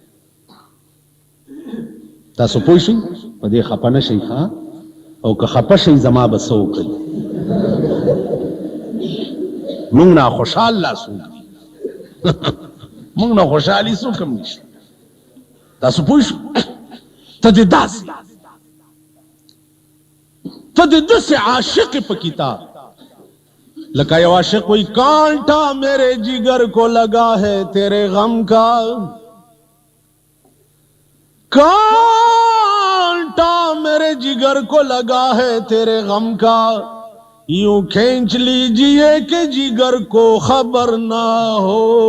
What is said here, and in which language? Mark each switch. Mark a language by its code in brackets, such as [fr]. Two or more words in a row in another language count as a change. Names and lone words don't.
[ps] تاسو پوه شئ په دې خفه نه شئ ښه، او که خفه شئ زما به څه وکړي موږ نه خوشحال لا څوک دي موږ نه خوشحالي څوک هم نشته. تاسو پوه شئ ته دې داسې ته دې داسې عاشق په کتاب لکه یو عاشق وی [ur] کانٹا میرے جگر کو لگا ہے تیرے غم کا کانٹا میرے جگر کو لگا ہے تیرے غم کا یوں کھینچ لیجئے کہ جگر کو خبر نہ ہو